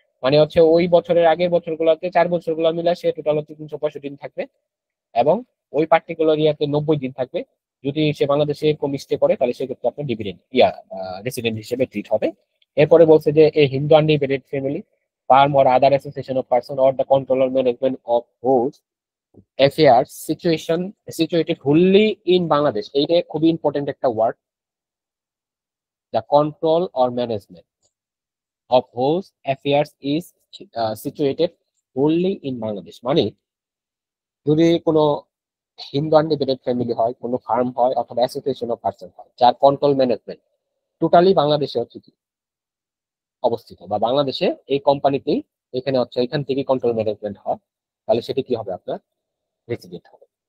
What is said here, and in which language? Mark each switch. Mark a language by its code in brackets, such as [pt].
[bn] মানে হচ্ছে ওই বছরের আগের বছরগুলোতে 4 বছরগুলো মিলে সে টোটাল হচ্ছে 365 দিন থাকবে, এবং ওই পার্টিকুলার ইয়াতে 90 দিন থাকবে। যদি সে বাংলাদেশে কম স্টে করে তাহলে সেক্ষেত্রে আপনার ডিভিডেন্ড রেসিডেন্ট হিসেবে ট্রিট হবে। এরপরে বলছে যে [en] a Hindu undivided family, firm or other association of person or the control or management of whose affairs situated wholly in Bangladesh, [bn] এইটা খুবই ইম্পর্টেন্ট একটা word, [en] the control or management of whose affairs is situated wholly in Bangladesh। [bn] মানে যদি কোনো Hindu undivided family হয়, কোনো farm হয় অথবা অ্যাসোসিয়েশন অফ পার্সন হয় যার কন্ট্রোল ম্যানেজমেন্ট টোটালি বাংলাদেশে হচ্ছে কি অবস্থিত, বা বাংলাদেশে এই কোম্পানিতেই এখানে হচ্ছে এখান থেকে কন্ট্রোল ম্যানেজমেন্ট হয়, তাহলে সেটি কি হবে, আপনার রেসিডেন্ট হবে।